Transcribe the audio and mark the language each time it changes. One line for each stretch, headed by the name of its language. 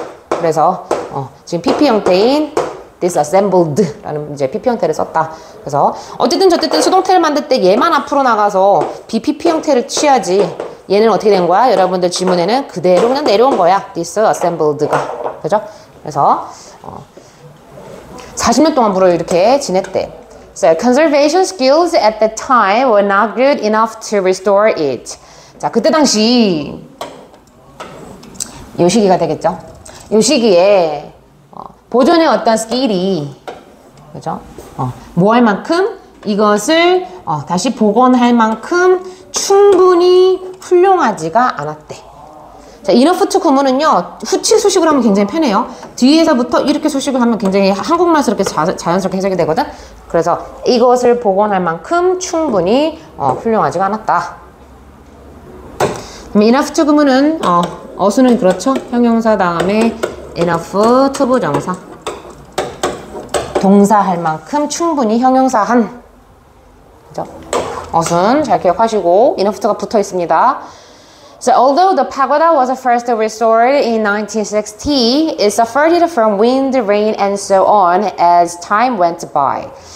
Korean: 그래서 지금 PP 형태인 disassembled라는 이제 PP 형태를 썼다. 그래서 어쨌든 저쨌든 수동태를 만들 때 얘만 앞으로 나가서 BPP 형태를 취하지. 얘는 어떻게 된 거야? 여러분들 지문에는 그대로 그냥 내려온 거야. disassembled가. 그죠? 그래서 40년 동안 불어 이렇게 지냈대.
English: So conservation skills at the time were not good enough to restore it.
Korean: 자, 그때 당시 요 시기가 되겠죠. 요 시기에 보존의 어떤 스킬이 그죠? 뭐 할 만큼 이것을 다시 복원할 만큼 충분히 훌륭하지가 않았대. 자, enough to 구문은요, 후치 수식을 하면 굉장히 편해요. 뒤에서부터 이렇게 수식을 하면 굉장히 한국말스럽게 자연스럽게 해석이 되거든. 그래서 이것을 복원할 만큼 충분히 훌륭하지가 않았다. 그럼 enough to 구문은 어수는 그렇죠. 형용사 다음에 enough to 부정사. 동사할 만큼 충분히 형용사한. 그죠? 어순 잘 기억하시고 enough to가 붙어 있습니다.
English: So although the pagoda was first restored in 1960, it suffered from wind, rain, and so on as time went by.